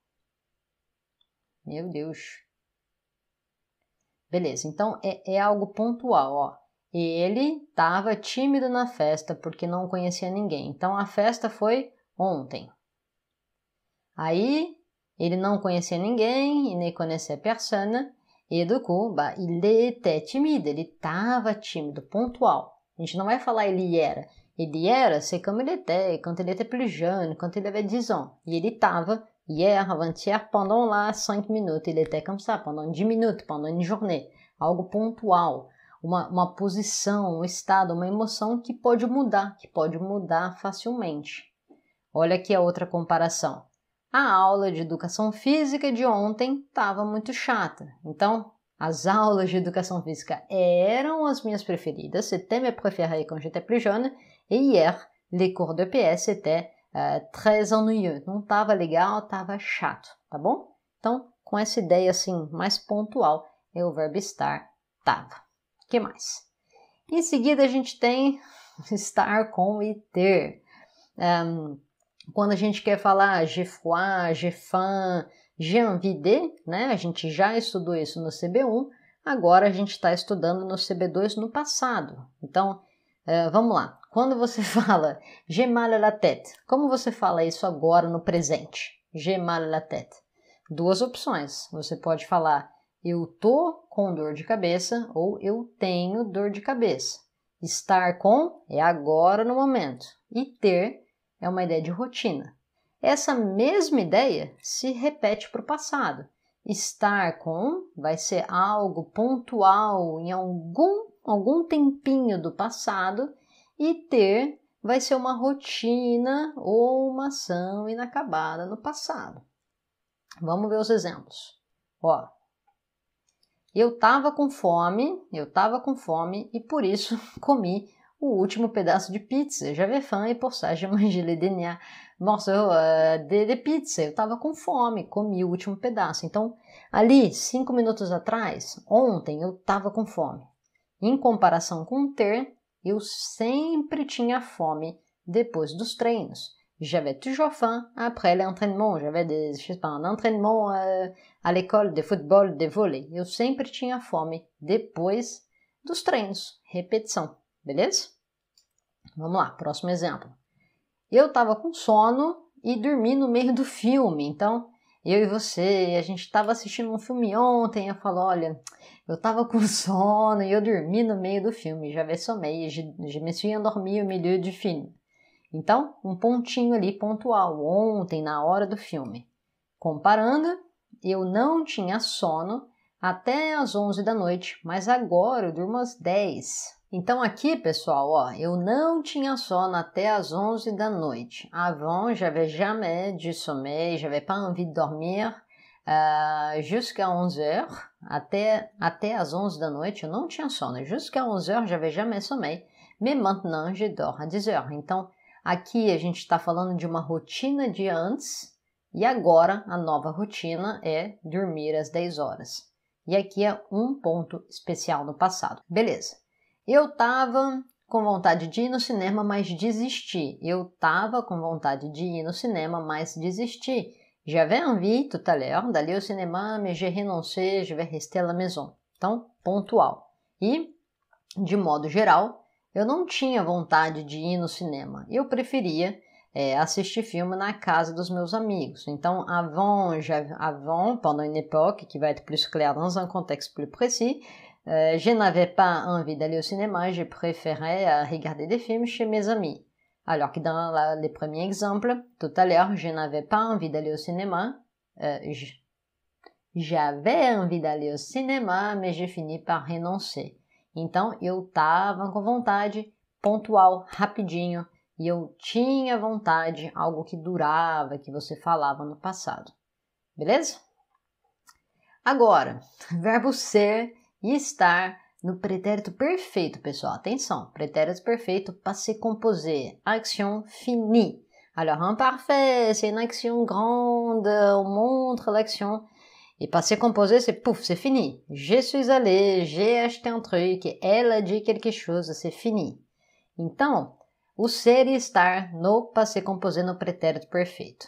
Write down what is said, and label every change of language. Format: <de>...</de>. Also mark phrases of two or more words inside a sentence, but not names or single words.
<pt>Meu Deus. Beleza, então é algo pontual, ó. Ele estava tímido na festa porque não conhecia ninguém. Então, a festa foi ontem. Aí, ele não conhecia ninguém,</pt> <fr>il ne connaissait personne. E du coup, il était timide.</fr> <pt>Ele estava tímido, pontual. A gente não vai falar ele era. Ele era,</pt> <fr>c'est comme il était, quand il était plus jeune, quand il avait 10 ans.</fr> <pt>E ele estava,</pt> <fr>hier, avant-hier, pendant lá 5 minutes. Il était comme ça, pendant 10 minutes, pendant une journée.</fr> <pt>Algo pontual. Uma posição, um estado, uma emoção que pode mudar facilmente. Olha aqui a outra comparação. A aula de educação física de ontem estava muito chata. Então, as aulas de educação física eram as minhas preferidas.</pt> <fr>C'était mes préférées quand j'étais plus jeune. Et hier, les cours de PS étaient très ennuyeux.</fr> <pt>Não estava legal, estava chato, tá bom? Então, com essa ideia assim mais pontual, é o verbo estar, estava. O que mais? Em seguida, a gente tem estar com e ter. Quando a gente quer falar</pt> <fr>j'ai froid, j'ai faim, j'ai envie de,</fr> <pt>né? A gente já estudou isso no CB1. Agora a gente está estudando no CB2 no passado. Então, vamos lá. Quando você fala</pt> <fr>j'ai mal à la tête,</fr> <pt>como você fala isso agora no presente?</pt> <fr>J'ai mal à la tête.</fr> <pt>Duas opções. Você pode falar eu tô com dor de cabeça ou eu tenho dor de cabeça. Estar com é agora no momento. E ter é uma ideia de rotina. Essa mesma ideia se repete para o passado. Estar com vai ser algo pontual em algum tempinho do passado e ter vai ser uma rotina ou uma ação inacabada no passado. Vamos ver os exemplos. Ó, eu estava com fome e por isso comi o último pedaço de pizza.</pt> <fr>J'avais faim et pour ça j'ai mangé le dernier morceau de pizza.</fr> <pt>Eu estava com fome, comi o último pedaço. Então, ali, 5 minutos atrás, ontem, eu estava com fome. Em comparação com ter, eu sempre tinha fome depois dos treinos.</pt> <fr>J'avais toujours faim après l'entraînement. J'avais un entraînement à l'école de futebol, de vôlei.</fr> <pt>Eu sempre tinha fome depois dos treinos. Repetição, beleza? Vamos lá, próximo exemplo. Eu estava com sono e dormi no meio do filme. Então, eu e você, a gente estava assistindo um filme ontem. Eu falo, olha, eu estava com sono e eu dormi no meio do filme.</pt> <fr>J'avais sommeil, je me suis endormi au milieu du film.</fr> <pt>Então, um pontinho ali pontual, ontem, na hora do filme. Comparando, eu não tinha sono até às 11 da noite, mas agora eu durmo às 10. Então aqui, pessoal, ó, eu não tinha sono até às 11 da noite.</pt> <fr>Avant, j'avais jamais du sommeil, j'avais pas envie de dormir jusqu'à 11 heures.</fr> <pt>Até às 11 da noite eu não tinha sono.</pt> <fr>Jusqu'à 11 heures, j'avais jamais sommeil. Mais maintenant, je dors à 10 heures.</fr> <pt>Então, aqui a gente está falando de uma rotina de antes e agora a nova rotina é dormir às 10 horas. E aqui é um ponto especial no passado. Beleza. Eu estava com vontade de ir no cinema, mas desisti. Eu estava com vontade de ir no cinema, mas desisti.</pt> <fr>J'avais envie tout à l'heure d'aller au cinéma, mais j'ai renoncé, je vais rester à la maison.</fr> <pt>Então, pontual. E, de modo geral, eu não tinha vontade de ir no cinema. Eu preferia assistir filme na casa dos meus amigos. Então,</pt> <fr>avant, pendant une époque, qui va être plus claire dans un contexte plus précis, je n'avais pas envie d'aller au cinéma, je préférais regarder des films chez mes amis. Alors que dans les premiers exemples, tout à l'heure, je n'avais pas envie d'aller au cinéma. J'avais envie d'aller au cinéma, mais j'ai fini par renoncer.</fr> <pt>Então, eu estava com vontade, pontual, rapidinho, e eu tinha vontade, algo que durava, que você falava no passado. Beleza? Agora, verbo ser e estar no pretérito perfeito, pessoal. Atenção, pretérito perfeito,</pt> <fr>passé composé, action finie. Alors, imparfait, c'est une action grande, on montre l'action. Et passé composé, c'est pouf, c'est fini. Je suis allé, j'ai acheté un truc, elle a dit quelque chose, c'est fini.</fr> <pt>Então, o ser e estar no</pt> <fr>passé composé</fr> <pt>no pretérito perfeito.</pt>